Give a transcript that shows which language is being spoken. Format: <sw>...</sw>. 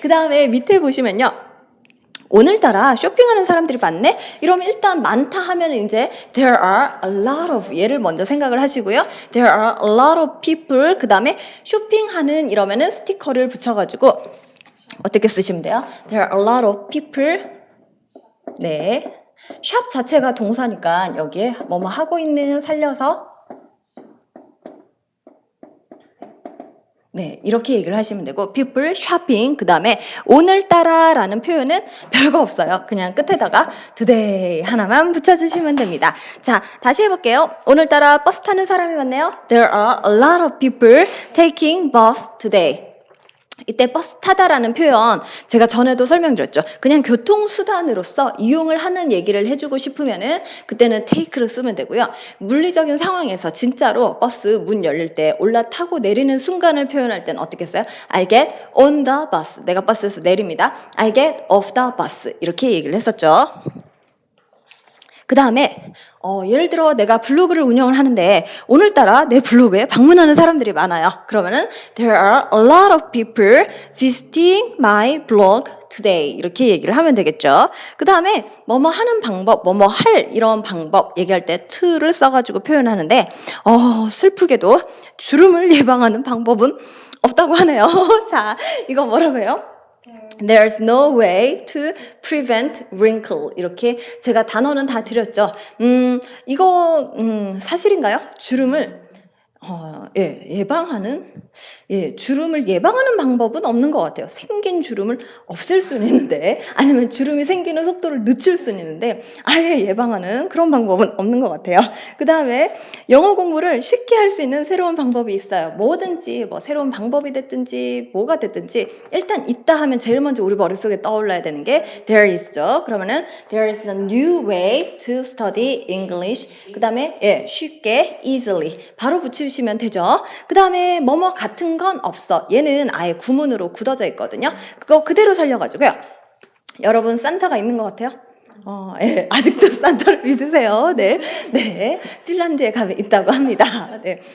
<ko>그 다음에 밑에 보시면요. 오늘따라 쇼핑하는 사람들이 많네? 이러면 일단 많다 하면 이제</ko> <en>there are a lot of</en> <ko>얘를 먼저 생각을 하시고요.</ko> <en>There are a lot of people</en> <ko>그 다음에 쇼핑하는 이러면은 스티커를 붙여가지고 어떻게 쓰시면 돼요?</ko> <en>There are a lot of people</en> <ko>네. 샵 자체가 동사니까 여기에 뭐뭐 하고 있는 살려서 네, 이렇게 얘기를 하시면 되고</ko> <en>people shopping</en> <ko>그다음에 오늘따라라는 표현은 별거 없어요. 그냥 끝에다가 today 하나만 붙여주시면 됩니다. 자, 다시 해볼게요. 오늘따라 버스 타는 사람이 많네요.</ko> <en>There are a lot of people taking bus today.</en> <ko>이때 버스 타다라는 표현 제가 전에도 설명드렸죠. 그냥 교통수단으로서 이용을 하는 얘기를 해주고 싶으면은 그때는 take를 쓰면 되고요. 물리적인 상황에서 진짜로 버스 문 열릴 때 올라타고 내리는 순간을 표현할 때는 어떻게 써요?</ko> <en>I get on the bus.</en> <ko>내가 버스에서 내립니다.</ko> <en>I get off the bus.</en> <ko>이렇게 얘기를 했었죠. 그 다음에 예를 들어 내가 블로그를 운영을 하는데 오늘따라 내 블로그에 방문하는 사람들이 많아요. 그러면은</ko> <en>there are a lot of people visiting my blog today</en> <ko>이렇게 얘기를 하면 되겠죠. 그 다음에 뭐뭐 하는 방법, 뭐뭐 할 이런 방법 얘기할 때 to를 써가지고 표현하는데 슬프게도 주름을 예방하는 방법은 없다고 하네요. 자, 이거 뭐라고 해요?</ko> <en>There's no way to prevent wrinkle.</en> <ko>이렇게 제가 단어는 다 드렸죠. 이거 사실인가요? 주름을 예방하는 주름을 예방하는 방법은 없는 것 같아요. 생긴 주름을 없앨 수는 있는데 아니면 주름이 생기는 속도를 늦출 수는 있는데 아예 예방하는 그런 방법은 없는 것 같아요. 그 다음에 영어 공부를 쉽게 할 수 있는 새로운 방법이 있어요. 뭐든지 뭐 새로운 방법이 됐든지 뭐가 됐든지 일단 있다 하면 제일 먼저 우리 머릿속에 떠올라야 되는 게 there is죠. 그러면은</ko> <en>there is a new way to study English.</en> <ko>그 다음에 쉽게 easily 바로 붙이시면 되죠. 그 다음에 뭐뭐 같은 건 없어. 얘는 아예 구문으로 굳어져 있거든요. 그거 그대로 살려가지고요. 여러분 산타가 있는 것 같아요? 아직도 산타를 믿으세요. 네. 네. 핀란드에 가면 있다고 합니다. 네.</ko>